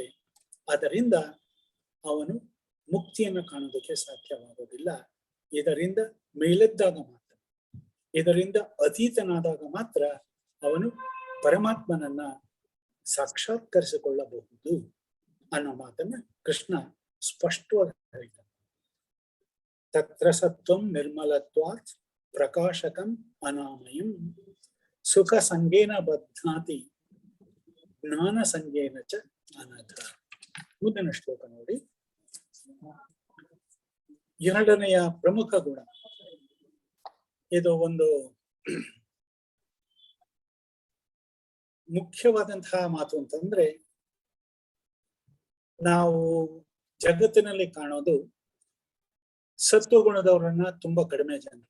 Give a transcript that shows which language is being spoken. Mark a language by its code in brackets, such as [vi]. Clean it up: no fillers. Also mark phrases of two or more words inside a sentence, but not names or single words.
[kn] ಅದರಿಂದ ಅವನು ಮುಕ್ತಿಯನ್ನು ಕಾಣೋದಕ್ಕೆ ಸಾಧ್ಯವಾಗೋದಿಲ್ಲ. ಇದರಿಂದ ಮೇಲೆದ್ದಾಗ ಮಾತ್ರ, ಇದರಿಂದ ಅತೀತನಾದಾಗ ಮಾತ್ರ ಅವನು ಪರಮಾತ್ಮನನ್ನ ಸಾಕ್ಷಾತ್ಕರಿಸಿಕೊಳ್ಳಬಹುದು ಅನ್ನೋ ಮಾತನ್ನ ಕೃಷ್ಣ ಸ್ಪಷ್ಟವಾಗಿ ಹೇಳ್ತಾನೆ. [sa] ತತ್ರ ಸತ್ವಂ ನಿರ್ಮಲತ್ವಾತ್ ಪ್ರಕಾಶಕಂ ಅನಾಮಯಂ ಸುಖ ಸಂಗೇನ ಬಧ್ನಾತಿ ಜ್ಞಾನ ಸಂಗೇನ ಚ ಅನಘ. [kn] ಮುಂದಿನ ಶ್ಲೋಕ ನೋಡಿ. ಎರಡನೆಯ ಪ್ರಮುಖ ಗುಣ ಇದು ಒಂದು ಮುಖ್ಯವಾದಂತಹ ಮಾತು ಅಂತಂದ್ರೆ, ನಾವು ಜಗತ್ತಿನಲ್ಲಿ ಕಾಣೋದು ಸತ್ವಗುಣದವರನ್ನ ತುಂಬಾ ಕಡಿಮೆ ಜನರು.